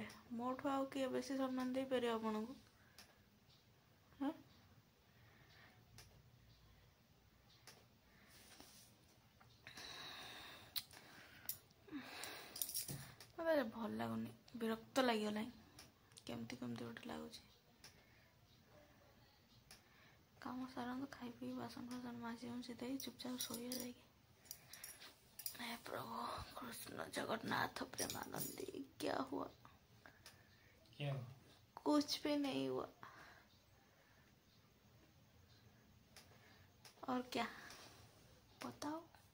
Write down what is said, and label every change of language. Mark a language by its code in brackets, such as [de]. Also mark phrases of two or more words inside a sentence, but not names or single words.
[or] ମୋଠୁ ଆଉ କିଏ ବେଶୀ ସମ୍ମାନ ଦେଇପାରିବ ଆପଣଙ୍କୁ? ମୋତେ ଭଲ ଲାଗୁନି ବିରକ୍ତ ଲାଗିଗଲାଣି କେମିତି ଗୋଟେ ଲାଗୁଛି। କାମ ସାରନ୍ତୁ ଖାଇ ପିଇ ବାସନ ଫାସନ ମାଜି ମୁଜି ଦେଇ ଚୁପଚାପ ଶୋଇବା ଯାଇକି। [hi] हे प्रभु कृष्ण जगन्नाथ प्रेमानंदी क्या हुआ? कुछ भी नहीं हुआ। और क्या बताओ?